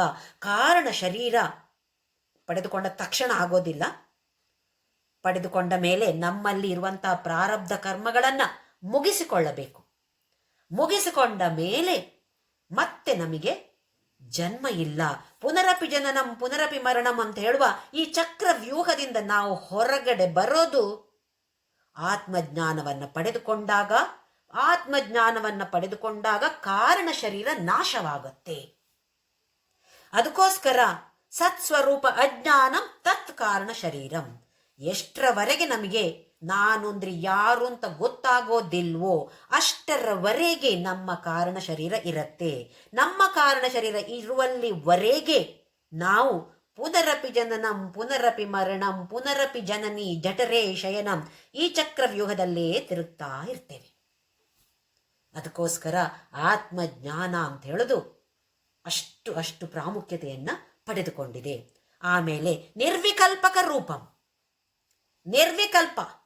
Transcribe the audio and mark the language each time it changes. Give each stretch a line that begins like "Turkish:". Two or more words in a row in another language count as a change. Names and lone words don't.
Kannada: ಕಾರಣ ಶರೀರ ಪಡೆದುಕೊಂಡ ತಕ್ಷಣ ಆಗೋದಿಲ್ಲ. ಪಡೆದುಕೊಂಡ ಮೇಲೆ ನಮ್ಮಲ್ಲಿ ಇರುವಂತಹ ಪ್ರಾರಬ್ಧ ಕರ್ಮಗಳನ್ನ ಮುಗಿಸಿಕೊಳ್ಳಬೇಕು. ಮುಗಿಸಿಕೊಂಡ ಮೇಲೆ ಮತ್ತೆ ನಮಗೆ ಜನ್ಮ ಇಲ್ಲ.
Sanskrit: ಪುನರಪಿ ಜನನಂ ಪುನರಪಿ ಮರಣಂ
Kannada: ಅಂತ ಹೇಳುವ ಈ ಚಕ್ರ ವ್ಯೂಹದಿಂದ ನಾವು ಹೊರಗಡೆ ಬರೋದು ಆತ್ಮಜ್ಞಾನವನ್ನ ಪಡೆದುಕೊಂಡಾಗ. ಆತ್ಮಜ್ಞಾನವನ್ನ ಪಡೆದುಕೊಂಡಾಗ ಕಾರಣ ಶರೀರ ನಾಶವಾಗುತ್ತೆ.
Sanskrit: ಅದಕ್ಕೋಸ್ಕರ ಸತ್ಸ್ವರೂಪ ಅಜ್ಞಾನಂ ತತ್ ಕಾರಣ ಶರೀರಂ.
Kannada: ಎಷ್ಟರವರೆಗೆ ನಮಗೆ ನಾನು ಅಂದ್ರೆ ಯಾರು ಅಂತ ಗೊತ್ತಾಗೋದಿಲ್ವೋ ಅಷ್ಟರವರೆಗೆ ನಮ್ಮ ಕಾರಣ ಶರೀರ ಇರತ್ತೆ. ನಮ್ಮ ಕಾರಣ ಶರೀರ ಇರುವಲ್ಲಿವರೆಗೆ ನಾವು
Sanskrit: ಪುನರಪಿ ಜನನಂ ಪುನರಪಿ ಮರಣಂ ಪುನರಪಿ ಜನನಿ ಜಠರೇ ಶಯನಂ
Kannada: ಈ ಚಕ್ರವ್ಯೂಹದಲ್ಲೇ ತಿರುಗ್ತಾ ಇರ್ತೇವೆ. ಅದಕ್ಕೋಸ್ಕರ ಆತ್ಮಜ್ಞಾನ ಅಂತ ಹೇಳೋದು ಅಷ್ಟು ಪ್ರಾಮುಖ್ಯತೆಯನ್ನ ಪಡೆದುಕೊಂಡಿದೆ.
Sanskrit: ಆಮೇಲೆ ನಿರ್ವಿಕಲ್ಪಕ ರೂಪಂ. ನಿರ್ವಿಕಲ್ಪ.